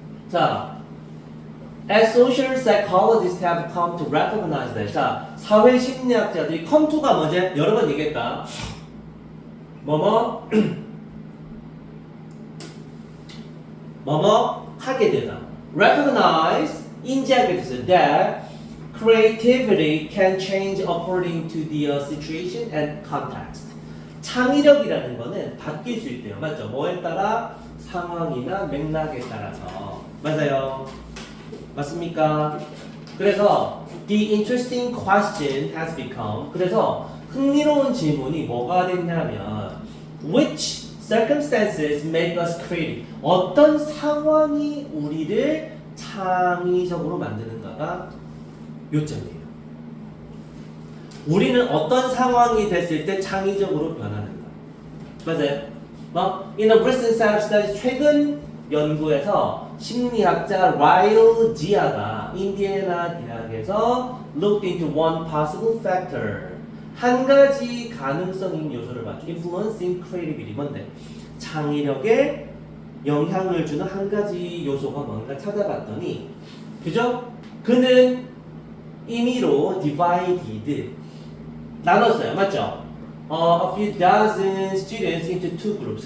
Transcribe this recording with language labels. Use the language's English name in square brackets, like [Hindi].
[Korean] 자, [English] as social psychologists have come to recognize that. [Korean] 자, 사회 심리학자들이 [English] come to [Korean] 가 뭐지? 여러 번 얘기했다. 뭐뭐 하게 되다. Recognize 인지하게 됐어요. [English] That creativity can change according to the situation and context. [Korean] 창의력이라는 거는 바뀔 수 있대요. 맞죠? 뭐에 따라? 상황이나 맥락에 따라서. 맞아요. 맞습니까? 그래서 [English] the interesting question has become. [Korean] 그래서 흥미로운 질문이 뭐가 됐냐면 [English] which circumstances make us creative. [Korean] 어떤 상황이 우리를 창의적으로 만드는가가 요점이에요. 우리는 어떤 상황이 됐을 때 창의적으로 변하는가. 맞아요? [English] In a recent set of studies, [Korean] 최근 연구에서 심리학자 라일 지아가 인디애나 대학에서 [English] looked into one possible factor. [Korean] 한 가지 가능성인 요소를 봤죠. [English] Influencing creativity. [Korean] 뭔데? 창의력에 영향을 주는 한 가지 요소가 뭔가 찾아봤더니, 그죠? 그는 임의로 divided 나눴어요. 맞죠? [English] A few dozen students into two groups.